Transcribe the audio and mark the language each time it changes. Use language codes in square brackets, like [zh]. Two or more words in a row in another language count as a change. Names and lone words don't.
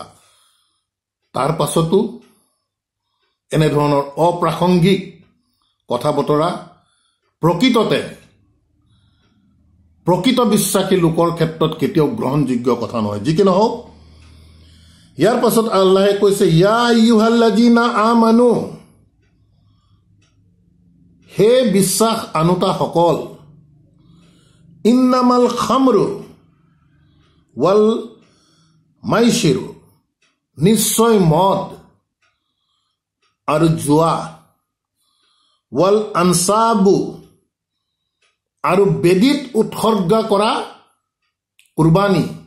[as] তাৰ পাছতো এনেধৰণৰ অপ্ৰাসংগিক কথা বতৰা প্ৰকৃততে প্ৰকৃত বিশ্বাসী লোকৰ ক্ষেত্ৰত কেতিয়াও গ্ৰহণযোগ্য কথা নহয়। যি কি নহওক, ইয়াৰ পাছত আল্লাহে কৈছে, [ar] يا أيها الذين آمنوا, [as] হে বিশ্বাস আনুতাসকল, [ar] إنما الخمر والميسر, [as] নিশ্চয় মদ আৰু জুৱা, [ar] والأنصاب, [as] আৰু বেদীত উৎসৰ্গা কৰা কুৰবানী,